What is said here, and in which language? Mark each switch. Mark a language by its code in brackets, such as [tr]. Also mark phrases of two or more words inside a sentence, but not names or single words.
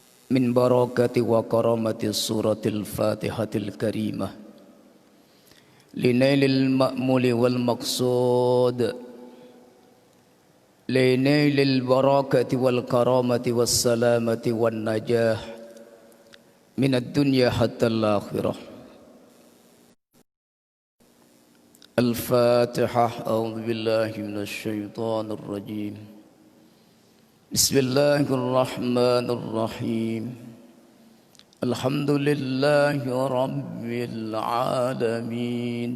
[ar] من بركة وكرامة سورة الفاتحة الكريمة لنيل المأمول والمقصود لنيل البركة والكرامة والسلامة والنجاح من الدنيا حتى الآخرة. Al-Fatihah. أعوذ بالله من الشيطان الرجيم. بسم الله الرحمن الرحيم. الحمد لله رب العالمين.